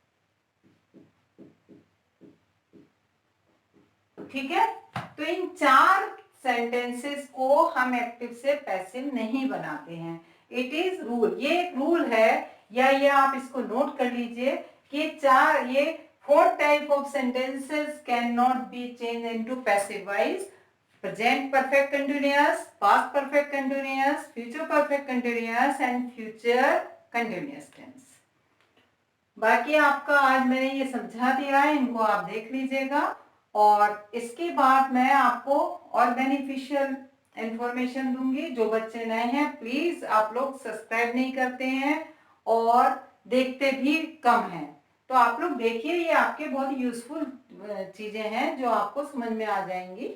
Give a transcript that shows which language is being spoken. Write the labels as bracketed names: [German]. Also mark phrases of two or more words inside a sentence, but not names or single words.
[Hindi] ठीक है, तो इन 4 सेंटेंसेस को हम एक्टिव से पैसिव नहीं बनाते हैं। [English] it is rule, [Hindi] ये एक रूल है, या ये आप इसको नोट कर लीजिए कि 4 ये [English] Fourth type of sentences cannot be changed into passive voice. Present perfect continuous, past perfect continuous, future perfect continuous and future continuous tense. [Hindi] बाकी आपका आज मैंने ये समझा दिया है, इनको आप देख लीजिएगा और इसके बाद मैं आपको और [English] beneficial information [Hindi] दूंगी। जो बच्चे नए हैं प्लीज आप लोग सब्सक्राइब नहीं करते हैं और देखते भी कम हैं, तो आप लोग देखिए, ये आपके बहुत यूजफुल चीजें हैं जो आपको समझ में आ जाएंगी।